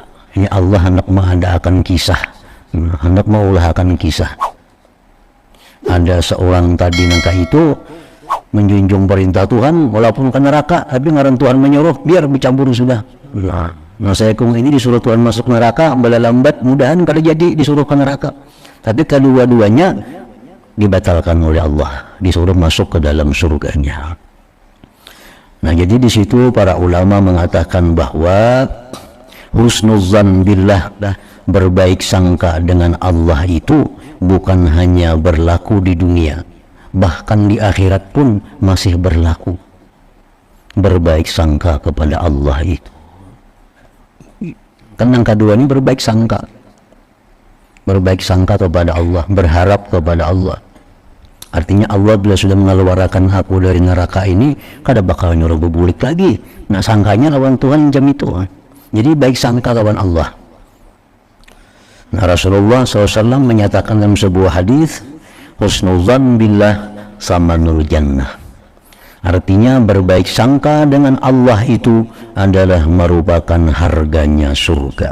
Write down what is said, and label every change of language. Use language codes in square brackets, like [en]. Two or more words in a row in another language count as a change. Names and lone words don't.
[id] Ini Allah hendak mengadakan kisah, hendak mengulahkan kisah. [bjn] Ada seorang tadi nangka itu menjunjung perintah Tuhan walaupun ke neraka, tapi ngaran Tuhan menyuruh biar bercampur sudah. Nah, Nah saya ini disuruh Tuhan masuk neraka, lambat mudahan kada jadi disuruh ke neraka. [id] Tapi kedua-duanya dibatalkan oleh Allah, disuruh masuk ke dalam surganya. Nah jadi di situ para ulama mengatakan bahwa [ar] حسن الظن بالله, [id] berbaik sangka dengan Allah itu bukan hanya berlaku di dunia, bahkan di akhirat pun masih berlaku. Berbaik sangka kepada Allah itu. Kan yang kedua ini berbaik sangka. Berbaik sangka kepada Allah, berharap kepada Allah. [bjn] Artinya Allah bila sudah mengeluarkan aku dari neraka ini, kada bakal nyuruh berbulik lagi. Nah sangkanya lawan Tuhan jam itu. Jadi baik sangka lawan Allah. [id] Nah Rasulullah SAW menyatakan dalam sebuah hadis, [ar] حسن الظن بالله ثمن الجنة. [id] Artinya berbaik sangka dengan Allah itu adalah merupakan harganya surga.